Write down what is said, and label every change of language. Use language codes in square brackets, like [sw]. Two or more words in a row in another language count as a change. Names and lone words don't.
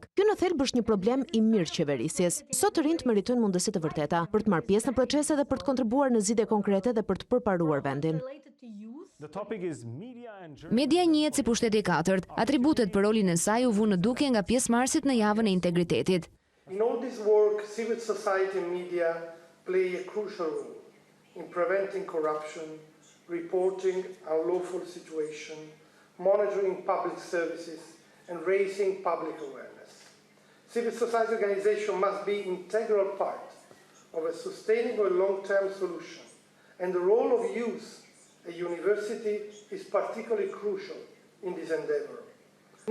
[sq] Ky në thelb është një problem i mirëqeverisjes. Sot të rinjt meritojnë mundësi të vërteta për të marrë pjesë në procese dhe për të kontribuar në zgjidhje konkrete dhe për të përparuar vendin. Media njihet si pushteti i katërt. Atributet për rolin e saj u vu në dukje nga pjesëmarrësit në javën e integritetit. [en] In all this work, civil society and media play a crucial role in preventing corruption, reporting unlawful situation, monitoring public services, and raising public awareness. Civil society organization must be an integral part of a sustainable long-term solution, and the role of youth at university is particularly crucial in this endeavor.